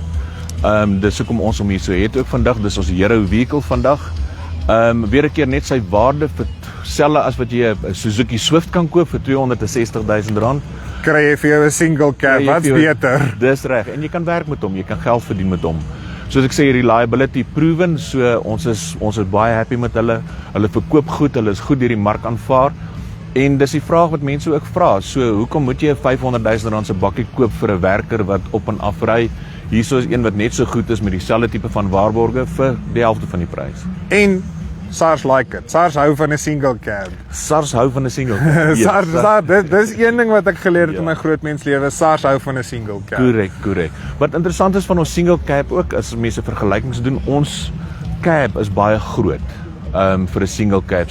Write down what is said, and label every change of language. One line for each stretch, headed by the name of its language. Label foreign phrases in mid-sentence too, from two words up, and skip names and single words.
Afrikaans: Dis hoekom ons hom hier so het ook vandag, dis ons
English: hero vehicle
Afrikaans: vandag. Weer 'n keer net sy waarde vir selfde as wat jy 'n Suzuki Swift kan koop vir R260,000. Kry jy vir jou 'n single cab, wat's beter? Dis reg, en jy kan werk met hom, jy kan geld verdien met hom. Soos ek sê,
English: reliability proven,
Afrikaans: so ons is baie happy met hulle. Hulle verkoop goed, hulle is goed deur die mark aanvaar. En dis die vraag wat mense ook vra. So, hoekom moet jy 'n R500,000 se bakkie koop vir 'n werker wat op en af ry? Hierso is een wat net so goed is met dieselfde tipe van waarborge vir die helfte van die prys.
English: En SARS like it.
Afrikaans: SARS hou van 'n single cab. SARS hou van 'n single cab. SARS, dis een ding wat ek geleer het in my grootmenslewe. SARS hou van 'n single cab. Korrek. Wat interessant is van ons single cab ook, as mense vergelykings doen, ons cab is baie groot vir 'n single cab.